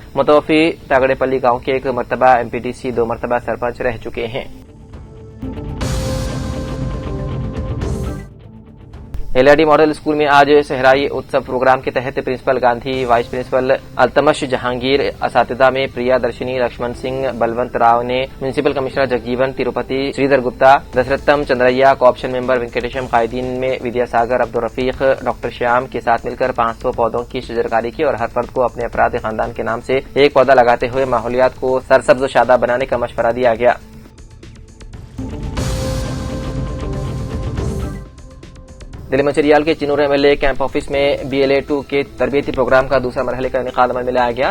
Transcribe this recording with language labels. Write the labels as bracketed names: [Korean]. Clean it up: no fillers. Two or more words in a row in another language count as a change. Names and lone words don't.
[Urdu] متوفی تاگڑے پلی گاؤں کے ایک مرتبہ MPTC 2 مرتبہ سرپنچ رہ چکے ہیں۔ LRD [English] model school [Urdu] میں آج صحرائی اتسو پروگرام کے تحت پرنسپل گاندھی، [English] vice principal [Urdu] التمش جہانگیر، اساتذہ میں پریا درشنی، لکشمن سنگھ، بلونت راؤ نے [English] municipal commissioner [Urdu] جگجیون تروپتی، شریدر گپتا، دسرتم چندریا، [English] co-option member [Urdu] وینکٹیشم، قائدین میں ودیا ساگر، عبدالرفیق، ڈاکٹر شیام کے ساتھ مل کر 500 پودوں کی شجرکاری کی اور ہر فرد کو اپنے افراد خاندان کے نام سے ایک پودا لگاتے ہوئے ماحولیات کو سرسبز و شاداب بنانے کا مشورہ دیا گیا۔ دلی منچریال کے چنور [English] MLA camp office [Urdu] میں BLA-2 کے تربیتی پروگرام کا دوسرا مرحلے کا انعقاد عمل میں لایا گیا۔